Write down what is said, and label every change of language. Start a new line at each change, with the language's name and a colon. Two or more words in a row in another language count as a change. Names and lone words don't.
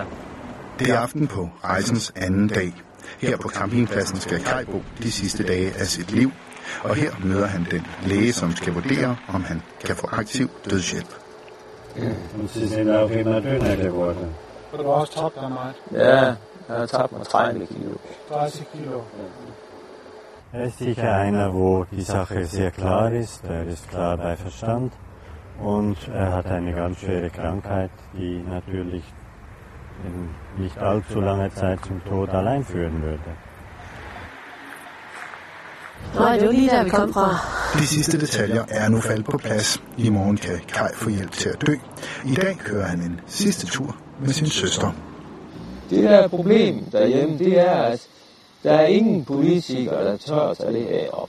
Danish: Det er aften på rejsens anden dag. Her på campingpladsen skal Kai bo de sidste dage af sit liv, og her møder han den læge, som skal vurdere, om han kan få aktiv dødshjælp. Har du også tabt dig meget? Ja, jeg har tabt mig 30 kilo. 30 kilo.
German: Er ist sicher einer, wo die Sache sehr klar ist. Ist klar bei Verstand und hat eine ganz schwere Krankheit, die natürlich in nicht allzu langer Zeit zum Tod allein führen würde.
Danish: Nej, det var lige der, vi kom fra. De sidste detaljer er nu faldet på plads. I morgen kan Kai få hjælp til at dø. I dag kører han en sidste tur med sin søster. Det der problem derhjemme, det er, at der er ingen politikere, der tør at tage det her op.